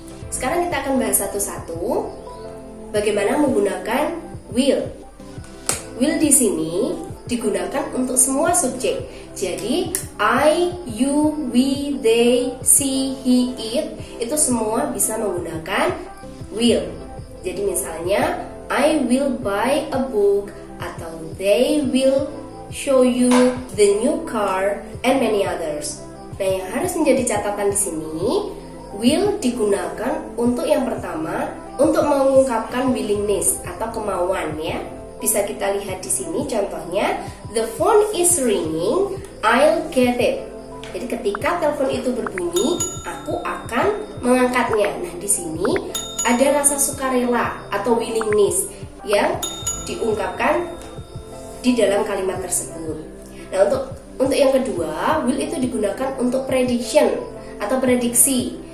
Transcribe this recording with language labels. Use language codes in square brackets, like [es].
[id] Sekarang kita akan bahas satu-satu bagaimana menggunakan will. Will di sini digunakan untuk semua subjek. Jadi [en] I, you, we, they, she, he, it [id] itu semua bisa menggunakan will. Jadi misalnya [en] I will buy a book, [id] atau [en] they will show you the new car, and many others. [id] Nah, yang harus menjadi catatan di sini, will digunakan untuk yang pertama untuk mengungkapkan willingness atau kemauan ya. Bisa kita lihat di sini contohnya, [en] the phone is ringing, I'll get it. [id] Jadi ketika telepon itu berbunyi, aku akan mengangkatnya. Nah, di sini ada rasa sukarela atau willingness yang diungkapkan di dalam kalimat tersebut. Nah, untuk yang kedua, will itu digunakan untuk prediction atau prediksi.